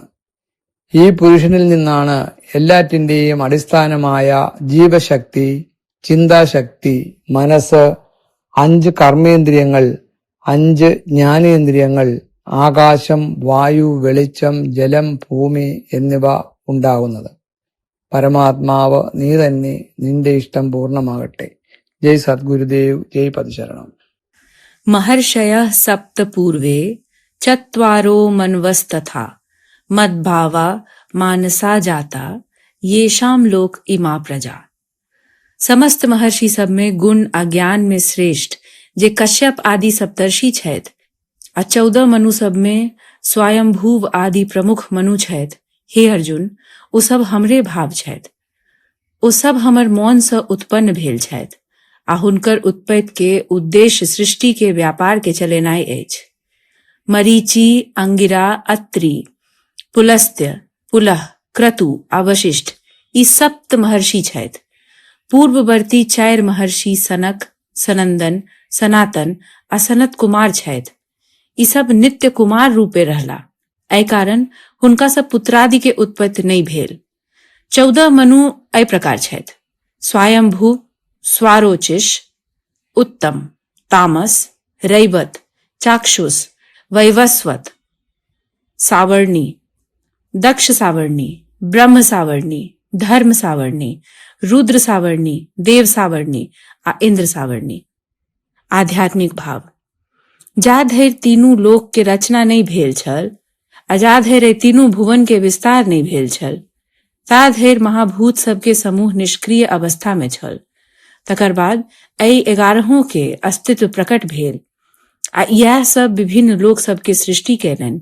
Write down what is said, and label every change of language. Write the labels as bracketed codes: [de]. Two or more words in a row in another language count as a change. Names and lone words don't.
[ml] ഈ പുരുഷനിൽ നിന്നാണ് എല്ലാറ്റിന്റെയും അടിസ്ഥാനമായ ജീവശക്തി, ചിന്താശക്തി, മനസ്സ്, 5 കർമ്മേന്ദ്രിയങ്ങൾ, 5 ജ്ഞാനേന്ദ്രിയങ്ങൾ, ആകാശം, വായു, വെളിച്ചം, ജലം, ഭൂമി എന്നിവ ഉണ്ടാകുന്നത്. പരമാത്മാവ് നീ തന്നെ, നിന്റെ ഇഷ്ടം പൂർണ്ണമാകട്ടെ. ജയ് സദ്ഗുരുദേവ്, ജയ് പതിശരണം. [sa] महर्षयः सप्त पूर्वे चत्वारो मन्वस्तथा मद्भावा मानसा जाता येषाम लोक इमा प्रजा। [mai] समस्त महर्षि सब में गुण अज्ञान में श्रेष्ठ जे कश्यप आदि सप्तर्षि छथि, आ 14 मनु सब में स्वयंभूव आदि प्रमुख मनु छथि। हे अर्जुन, ओ सब हमरे भाव छथि। ओ सब हमर मौन से उत्पन्न भेल छथि, आ हुनकर उत्पत्ति के उद्देश्य सृष्टि के व्यापार के चलेनाई अछि। मरीचि, अंगिरा, अत्रि, पुलस्त्य, पुलह, क्रतु आ वशिष्ठ ई सप्त महर्षि छथि। पूर्ववर्ती 4 महर्षि सनक, सनंदन, सनातन आ सनत कुमार छथि। ई सब नित्य कुमार रूपे रहला, एहि कारण हुनका सब पुत्रादि के उत्पत्ति नहीं भेल। 14 मनु एहि प्रकार छथि: स्वयंभू, स्वारोचिष, उत्तम, तामस, रैवत, चाक्षुष, वैवस्वत, सावर्णी, दक्ष सावर्णी, ब्रह्म सावर्णी, धर्म सावर्णी, रुद्र सावर्णी, देव सावर्णी आ इंद्र सावर्णी। आध्यात्मिक भाव। जा धरि तीनू लोक के रचना नहीं भेल छल, आ जा धरि तीनू भुवन के विस्तार नहीं भेल छल, ता धरि महाभूत सबके समूह निष्क्रिय अवस्था में छल। तकर बाद एहि 11 के अस्तित्व प्रकट भेल, आ यह सब विभिन्न लोक सब के सृष्टि कयलनि।